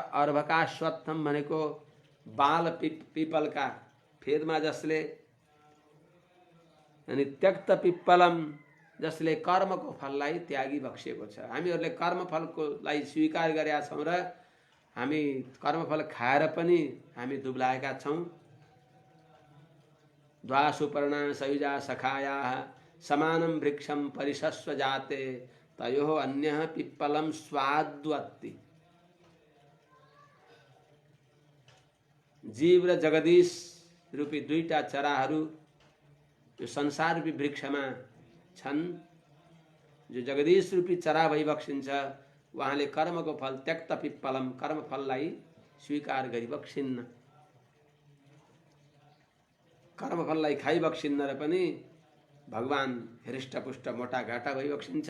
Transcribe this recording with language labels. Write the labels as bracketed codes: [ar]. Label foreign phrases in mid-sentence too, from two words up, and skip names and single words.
[ne] अर्भकाश्वत्थम भनेको बाल पिपलका फेदमा जसले अनि [sa] त्यक्त पिप्पलम [ne] जसले कर्मको फललाई त्यागी बक्सेको छ। हामीहरूले कर्मफलकोलाई स्वीकार गरेका छौँ र हामी कर्मफल खाएर पनि हामी दुब्लाएका छौँ। [sa] द्वासुपर्णा सयुजा सखायाः समानं वृक्षं परिशस्व जाते तयोः अन्यः पिप्पलं स्वाद्वत्ति। [ne] जीव र जगदीश रूपी दुईटा चराहरू यो संसार रूपी वृक्षमा छन्। जो जगदीश रूपी चरा भइबक्सिन्छ उहाँले कर्मको फल [sa] त्यक्त पिप्पलम [ne] कर्मफललाई स्वीकार गरिबक्सिन्न, कर्मफललाई खाइबक्सिन्न र पनि भगवान हृष्टपुष्ट मोटा घाटा भइबक्सिन्छ।